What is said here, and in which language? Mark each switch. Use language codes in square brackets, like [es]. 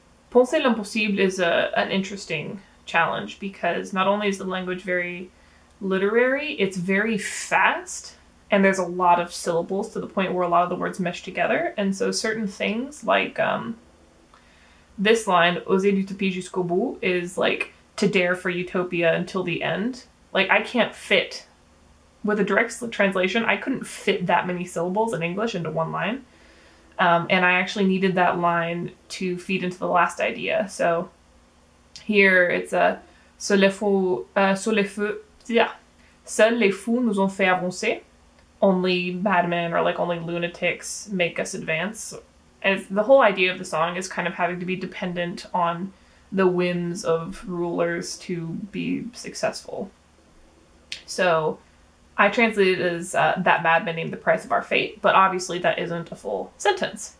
[en] Penser l'impossible is an interesting challenge because not only is the language very literary, it's very fast and there's a lot of syllables to the point where a lot of the words mesh together, and so certain things like this line, oser l'utopie jusqu'au bout, is like to dare for utopia until the end. Like, I can't fit with a direct translation, I couldn't fit that many syllables in English into one line. And I actually needed that line to feed into the last idea. [fr] So here it's a seuls les fous nous ont fait avancer. [en] Only madmen, or like only lunatics, make us advance. And the whole idea of the song is kind of having to be dependent on the whims of rulers to be successful. So I translated it as that madman named the price of our fate, but obviously that isn't a full sentence.